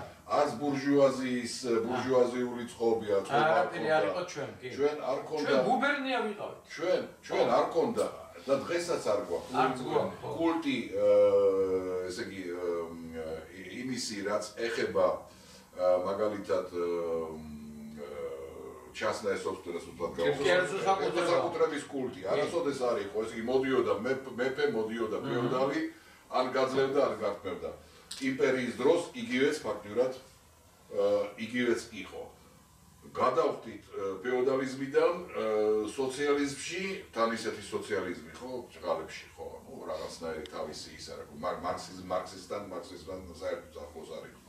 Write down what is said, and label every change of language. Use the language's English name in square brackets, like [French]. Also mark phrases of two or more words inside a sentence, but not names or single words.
[Georgian] არც ბურჟუაზიული წყობია, არაფერი არ იყო ჩვენ, კი. ჩვენ არ ჰქონდა. ჩვენ გუბერნია ვიყავით. ჩვენ არ ჰქონდა და დღესაც არ გვაქვს. კულტი, ესე იგი, იმისი, რაც ეხება მაგალითად [Russian] частная собственность утрат [Georgian] საკუთრების კულტი. არასოდეს არ იყო, ესე იგი მოდიოდა მეფე, მოდიოდა ფეოდალი, ან გაძლევდა, ან გართმევდა. იმპერიის დროს იგივეც ფაქტურად იგივეც იყო. გადავხდით ფეოდალიზმიდან სოციალიზმში, თან ისეთი სოციალიზმი, ხო, ჭღალებში, ხო, ну, რაღაცნაირი თავისი ის არა, მარქსიზმთან საერთოდ ახლოს არ იყო.